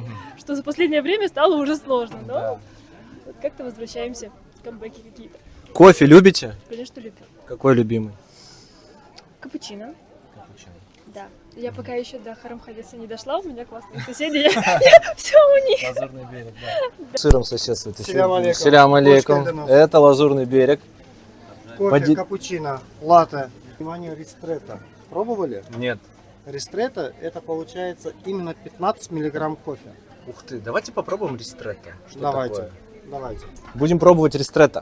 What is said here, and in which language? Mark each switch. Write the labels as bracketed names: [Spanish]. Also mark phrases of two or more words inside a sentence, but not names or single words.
[Russian] Что за последнее время стало уже сложно, но вот как-то возвращаемся, камбэки какие-то. Кофе любите? Конечно, любим. Какой любимый? Капучино. Да. Я пока еще до Харамхавеса не дошла, у меня классные соседи, все у них. Лазурный берег, да. Сыром соседствует. [Arabic] سلام عليكم. سلام عليكم. [Russian] Очень для Это Лазурный берег. Кофе, капучино, латте. Внимание, ристретто. Пробовали? Нет. Ристретто это получается именно 15 миллиграмм кофе. Ух ты, давайте попробуем ристретто. Что Давайте. такое? Давайте. Будем пробовать ристретто.